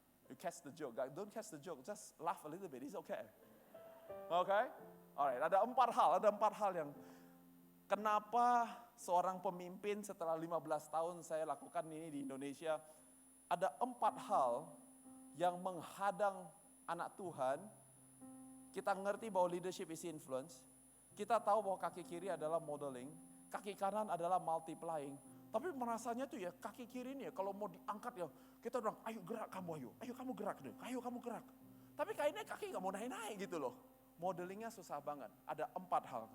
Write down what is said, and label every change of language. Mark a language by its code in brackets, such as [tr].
[en] You catch the joke, don't catch the joke, just laugh a little bit, it's okay. Okay? [id] Alright, ada 4 hal yang kenapa seorang pemimpin setelah 15 tahun saya lakukan ini di Indonesia, ada 4 hal yang menghadang anak Tuhan. Kita ngerti bahwa [en] leadership is influence. [id] Kita tahu bahwa kaki kiri adalah modeling, kaki kanan adalah multiplying. Tapi merasanya tuh ya kaki kiri ini ya kalau mau diangkat ya, kita bilang ayo gerak kamu, ayo kamu gerak deh, ayo kamu gerak. Tapi kayaknya kaki gak mau naik-naik gitu loh. Modelingnya susah banget. Ada 4 hal.